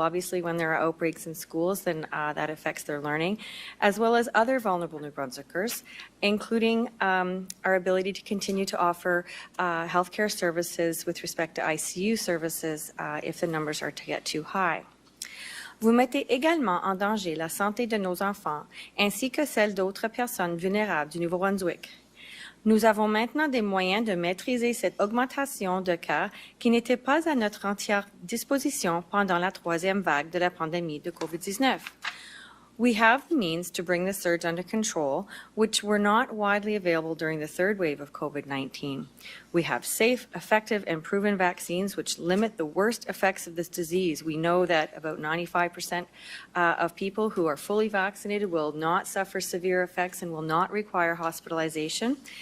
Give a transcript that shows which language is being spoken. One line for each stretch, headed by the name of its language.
English: Obviously, when there are outbreaks in schools, then that affects their learning, as well as other vulnerable New Brunswickers, including our ability to continue to offer healthcare services with respect to ICU services if the numbers are to get too high.
French: Vous mettez également en danger la santé de nos enfants, ainsi que celle d'autres personnes vulnérables du Nouveau-Brunswick. Nous avons maintenant des moyens de maîtriser cette augmentation de cas qui n'était pas à notre entière disposition pendant la troisième vague de la pandémie de COVID-19.
English: We have the means to bring the surge under control, which were not widely available during the third wave of COVID-19. We have safe, effective, and proven vaccines which limit the worst effects of this disease. We know that about 95% of people who are fully vaccinated will not suffer severe effects and will not require hospitalization.